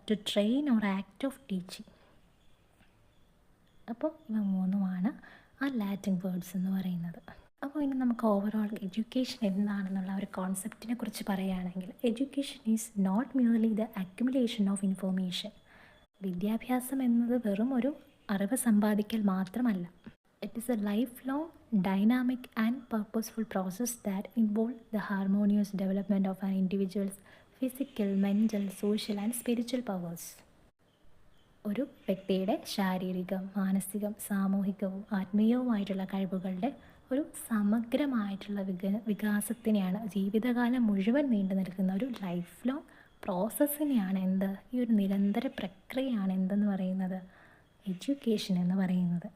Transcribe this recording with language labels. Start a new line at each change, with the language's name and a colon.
English: To train or act of teaching.
Malayalam: അപ്പോൾ ഇവ 3 ആ ലാറ്റിൻ വേർഡ്സ് എന്ന് പറയുന്നത്. അപ്പോൾ ഇനി നമുക്ക് ഓവറോൾ എഡ്യൂക്കേഷൻ എന്താണെന്നുള്ള ഒരു കോൺസെപ്റ്റിനെ കുറിച്ച് പറയുകയാണെങ്കിൽ,
English: Education is not merely the accumulation of information.
Malayalam: വിദ്യാഭ്യാസം എന്നത് വെറും ഒരു അറിവ് സമ്പാദിക്കൽ മാത്രമല്ല.
English: It is a lifelong, dynamic, and purposeful process that involves the harmonious development of an individual's physical, mental, social, and spiritual powers.
Malayalam: ഒരു വ്യക്തിയുടെ ശാരീരികം, മാനസികം, സാമൂഹികവും ആത്മീയവുമായിട്ടുള്ള കഴിവുകളുടെ ഒരു സമഗ്രമായിട്ടുള്ള വികാസത്തിനെയാണ്, ജീവിതകാലം മുഴുവൻ നീണ്ടു നിൽക്കുന്ന ഒരു ലൈഫ് ലോങ് പ്രോസസ്സിനെയാണ് ഈ ഒരു നിരന്തര പ്രക്രിയയാണ് എന്തെന്ന് പറയുന്നത്, എഡ്യൂക്കേഷൻ എന്ന് പറയുന്നത്.